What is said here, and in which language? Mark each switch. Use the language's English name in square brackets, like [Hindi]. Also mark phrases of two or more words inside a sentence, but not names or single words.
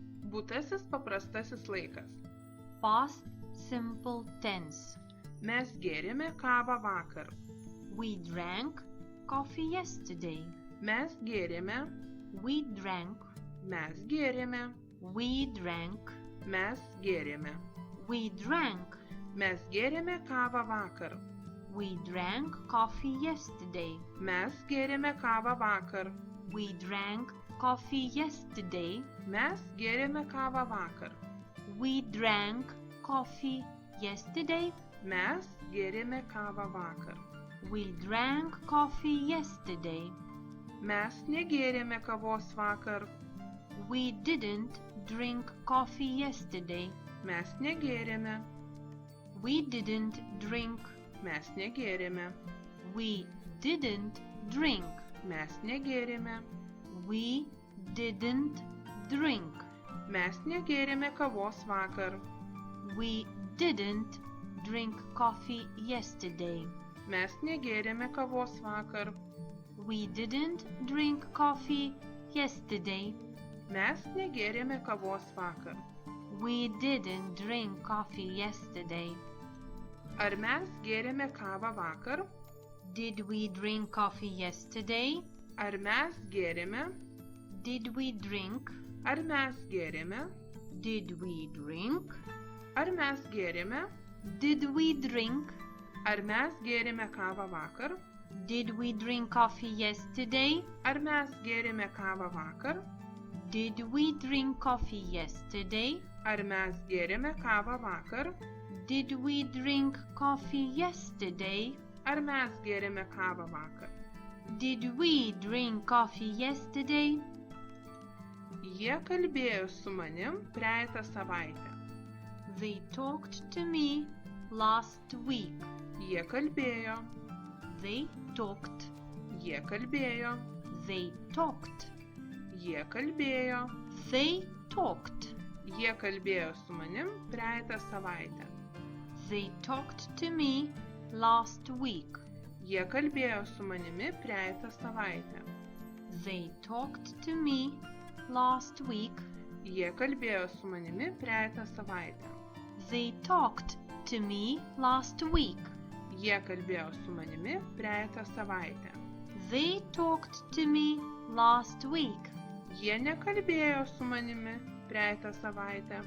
[Lithuanian] Būtasis paprastasis laikas. [English] Past simple tense. [Lithuanian] Mes gėrėme kavą vakar. [English] We drank coffee yesterday. [Lithuanian] Mes gėrėme. [English] We drank. [Lithuanian] Mes gėrėme. [English] We drank. [Lithuanian] Mes gėrėme. [English] We drank. [Lithuanian] Mes gėrėme kavą vakar. [English] We drank coffee yesterday. [Lithuanian] Mes gėrėme kavą vakar. [English] We drank coffee yesterday. [Lithuanian] Mes gėrėme kavą vakar. [English] We drank coffee yesterday. [Lithuanian] Mes gėrėme kavą vakar. [English] We drank coffee yesterday. [Lithuanian] Mes negėrėme kavos vakar. [English] We didn't drink coffee yesterday. [Lithuanian] Mes negėrėme. [English] We didn't drink. [Lithuanian] Mes negėrėme. [English] We didn't drink. [Lithuanian] Mes negėrėme. [English] We didn't drink. [Lithuanian] Mes negėrėme kavos vakar. [English] We didn't drink coffee yesterday. [Lithuanian] Mes negėrėme kavos vakar. [English] We didn't drink coffee yesterday. [Lithuanian] Mes negėrėme kavos vakar. [English] We didn't drink coffee yesterday. [Lithuanian] Ar mes gėrėme kavą vakar? [English] Did we drink coffee yesterday? [Lithuanian] Ar mes gėrėme? [English] Did we drink? [Lithuanian] Ar mes gėrėme? [English] Did we drink? [Lithuanian] Ar mes gėrėme? [English] Did we drink? [Lithuanian] Ar mes gėrėme kavą vakar? [English] Did we drink coffee yesterday? [Lithuanian] Ar mes gėrėme kavą vakar? [English] Did we drink coffee yesterday? [Lithuanian] Ar mes gėrėme kavą vakar? [English] Did we drink coffee yesterday? [Lithuanian] Ar mes gėrėme kavą vakar? [English] Did we drink coffee yesterday? [Lithuanian] Jie kalbėjo su manim praeitą savaitę. [English] They talked to me last week. [Lithuanian] Jie kalbėjo. [English] They talked. [Lithuanian] Jie kalbėjo. [English] They talked. [Lithuanian] Jie kalbėjo. [English] They talked. [Lithuanian] Jie kalbėjo su manim praeitą savaitę. [English] They talked to me last week. [Lithuanian] Jie kalbėjo su manimi praeitą savaitę. [English] They talked to me last week. [Lithuanian] Jie kalbėjo su manimi praeitą savaitę. [English] They talked to me last week. [Lithuanian] Jie kalbėjo su manimi praeitą savaitę. [English] They talked to me last week. [Lithuanian] Jie nekalbėjo su manimi praeitą savaitę.